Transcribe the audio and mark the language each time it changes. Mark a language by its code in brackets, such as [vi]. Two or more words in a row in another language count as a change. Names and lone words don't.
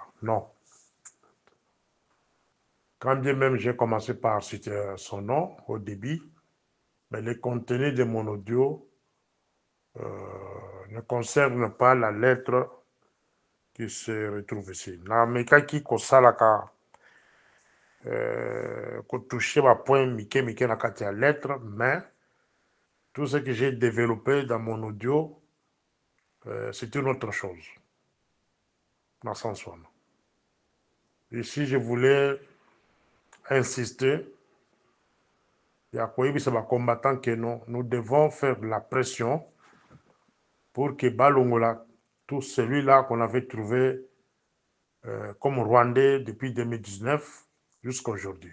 [fr] Non. Quand bien même j'ai commencé par citer son nom au début, mais le contenu de mon audio ne concerne pas la lettre qui se retrouve ici. [ln] Na mekaki kosalaka [fr] toucher ma point [ln] mike na kati ya [fr] lettre, mais tout ce que j'ai développé dans mon audio, c'est une autre chose. Dans son sens. Ici, je voulais insister, il y a quoi, c'est ma combattant que nous devons faire de la pression pour que Balongola, tout celui-là qu'on avait trouvé comme Rwandais depuis 2019 jusqu'à aujourd'hui.